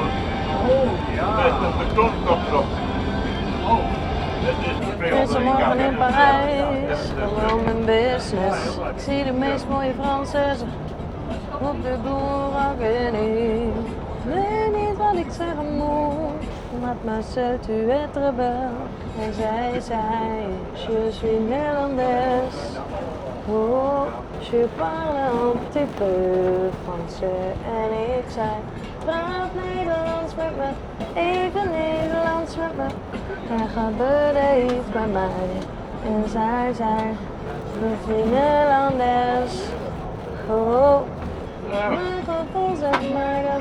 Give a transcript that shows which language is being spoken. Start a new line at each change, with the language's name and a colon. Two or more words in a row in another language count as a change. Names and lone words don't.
Dutch: Met een betonkop erop. Het is morgen in Parijs, gewoon mijn business. Ik zie de meest mooie Franses op de boerak en ik weet niet wat ik zeggen moet.
French: Mademoiselle, tu es très belle.
Dutch: En zij zei,
French: je suis
Dutch: Nederlands.
French: Oh, je parle un petit peu Français.
Dutch: En ik zei, praat Nederlands met me. Even Nederlands met me. Hij gaat beleefd bij mij. En zij zei,
French: je suis
Dutch: Nederlands. Oh, mijn gevoel zegt maar dat